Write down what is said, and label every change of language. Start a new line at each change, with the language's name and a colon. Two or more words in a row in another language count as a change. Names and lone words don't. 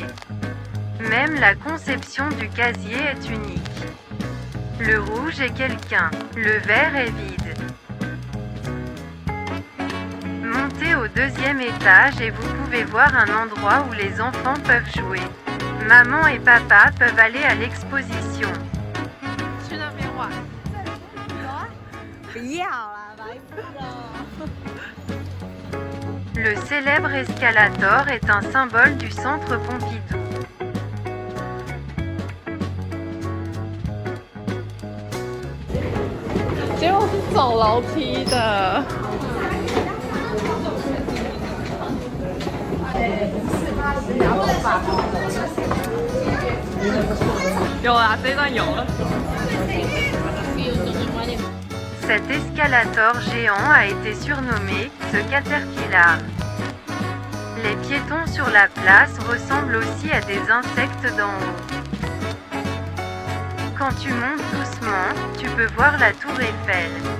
French: Même la conception du casier est unique. Le rouge est quelqu'un, le vert est vide. Montez au 2e étage et vous pouvez voir un endroit où les enfants peuvent jouer. Maman et papa peuvent aller à l'exposition.
Chinese: 去那边玩。不要啦，白痴哦。
French: Le célèbre escalator est un symbole du centre Pompidou.
Chinese: 结果是走楼梯的。有啦，这一段有了。
French: Cet escalator géant a été surnommé « The Caterpillar ». Les piétons sur la place ressemblent aussi à des insectes d'en haut. Quand tu montes doucement, peut voir la tour Eiffel.